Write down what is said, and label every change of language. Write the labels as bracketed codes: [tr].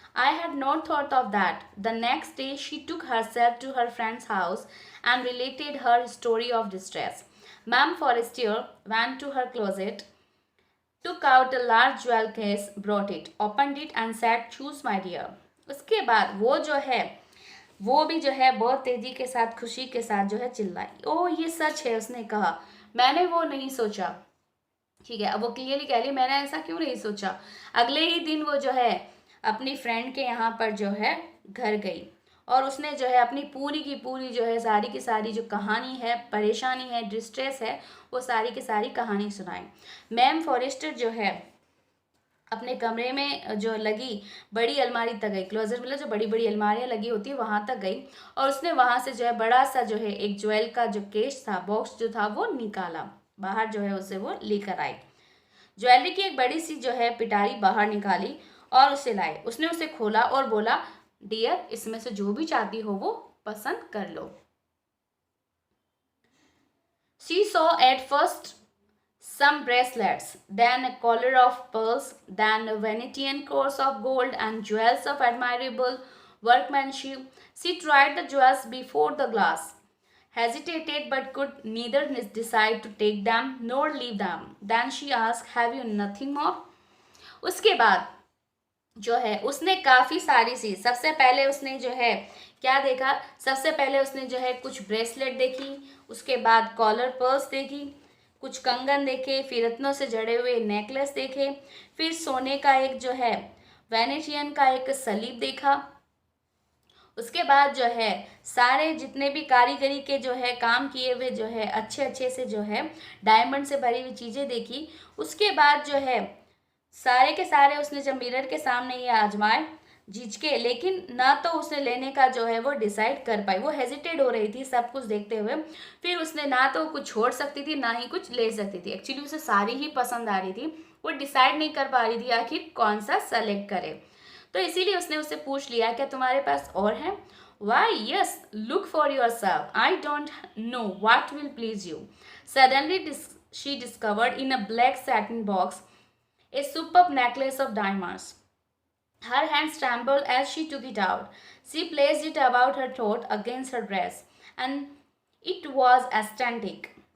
[en] I had not thought of that. The next day she took herself to her friend's house and related her story of distress. Ma'am Forestier went to her closet, took out a large jewel case, brought it, opened it and said, choose my dear. [hi] उसके बाद वो जो है वो भी जो है बहुत तेजी के साथ खुशी के साथ जो है चिल्लाई, ओ ये सच है, उसने कहा, मैंने वो नहीं सोचा। ठीक है, अब वो क्लियरली कह रही मैंने ऐसा क्यों नहीं सोचा। अगले ही दिन वो जो है अपनी फ्रेंड के यहाँ पर जो है घर गई और उसने जो है अपनी पूरी की पूरी जो है सारी की सारी जो कहानी है, परेशानी है, डिस्ट्रेस है, वो सारी की सारी कहानी सुनाई। मैम फॉरेस्टर जो है अपने कमरे में जो लगी बड़ी अलमारी तक गई, क्लोजेट मतलब जो बड़ी बड़ी अलमारियाँ लगी होती है वहाँ तक गई और उसने वहाँ से जो है बड़ा सा जो है एक ज्वेल का जो केस था, बॉक्स जो था वो निकाला, बाहर जो है उसे वो लेकर आई। ज्वेलरी की एक बड़ी सी जो है पिटारी बाहर निकाली और उसे लाई। उसने उसे खोला और बोला, डियर इसमें से जो भी चाहती हो वो पसंद कर लो। [en] She saw at first some bracelets, then a collar of pearls, then a Venetian cross of gold and jewels of admirable workmanship. She tried the jewels before the glass, hesitated but could neither decide to take them nor leave them. Then she asked, have you nothing more? [hi] उसके बाद जो है उसने काफ़ी सारी सी, सबसे पहले उसने जो है क्या देखा, सबसे पहले उसने जो है कुछ ब्रेसलेट देखी, उसके बाद कॉलर पर्स देखी, कुछ कंगन देखे, फिर रत्नों से जड़े हुए नेकलेस देखे, फिर सोने का एक जो है वेनेशियन का एक सलीब देखा। उसके बाद जो है सारे जितने भी कारीगरी के जो है काम किए हुए जो है अच्छे अच्छे से जो है डायमंड से भरी हुई चीज़ें देखी। उसके बाद जो है सारे के सारे उसने जब मिरर के सामने ये आजमाए झिझके, लेकिन ना तो उसने लेने का जो है वो डिसाइड कर पाई, वो हेजिटेट हो रही थी सब कुछ देखते हुए। फिर उसने ना तो कुछ छोड़ सकती थी ना ही कुछ ले सकती थी, एक्चुअली उसे सारी ही पसंद आ रही थी, वो डिसाइड नहीं कर पा रही थी आखिर कौन सा सेलेक्ट करे। तो इसीलिए उसने उससे पूछ लिया क्या तुम्हारे पास और है? [en] Why yes, look for yourself, I don't know what will please you. Suddenly she discovered in a black satin box a superb necklace of diamonds. Her hands trembled as she took it out. She placed it about her throat against her dress, and it was ecstatic.